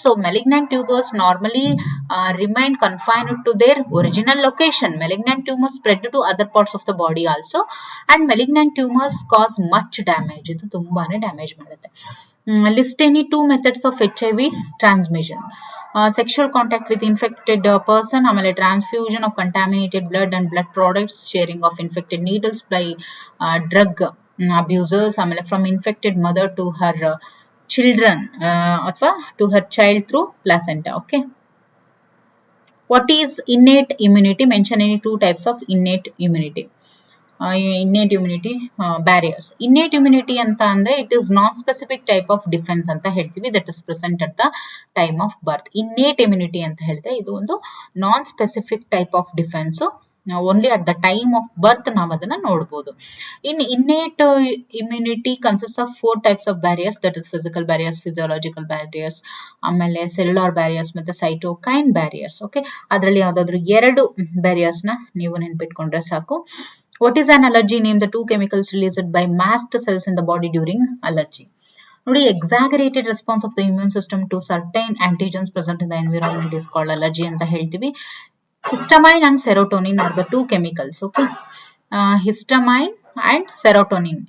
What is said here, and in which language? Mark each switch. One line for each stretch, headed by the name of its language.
English: So malignant tumours normally remain confined to their original location. Malignant tumour spread to other parts of the body also, and malignant tumours cause much damage.
Kannada: ಇದು ತುಂಬಾನೇ damage ಮಾಡುತ್ತೆ.
English: List any 2 methods of HIV transmission. Sexual contact with infected person, ಆಮೇಲೆ transfusion of contaminated blood and blood products, sharing of infected needles by drug abusers, ಆಮೇಲೆ from infected mother to her children ಅಥವಾ to her child through placenta. Okay. What is innate immunity? Mention any 2 types of innate immunity. Innate immunity barriers. Innate immunity ಅಂತ ಅಂದ್ರೆ it is non specific type of defence
Kannada: ಅಂತ ಹೇಳ್ತೀವಿ,
English: That is present at the time of birth.
Kannada: Innate immunity ಅಂತ ಹೇಳಿದ್ರೆ ಇದು ಒಂದು
English: non specific type of defence, only at the time of birth
Kannada: ನಾವು ಅದನ್ನ ನೋಡಬಹುದು.
English: in innate immunity consist of 4 types of barriers, that is physical barriers, physiological barriers,
Kannada: ಆಮೇಲೆ
English: Cellular barriers ಮತ್ತೆ cytokine barriers.
Kannada: Okay, ಅದರಲ್ಲಿ ಯಾವ್ದಾದ್ರು 2 ಬ್ಯಾರಿಯರ್ಸ್ ನ ನೀವು ನೆನ್ಪಿಟ್ಕೊಂಡ್ರೆ ಸಾಕು.
English: What is an allergy? Name the 2 chemicals released by mast cells in the body during allergy. ನೋಡಿ, exaggerated response of the immune system to certain antigens present in the environment is called allergy
Kannada: ಅಂತ ಹೇಳ್ತೀವಿ.
English: Histamine and serotonin are the 2 chemicals. Okay, histamine and serotonin.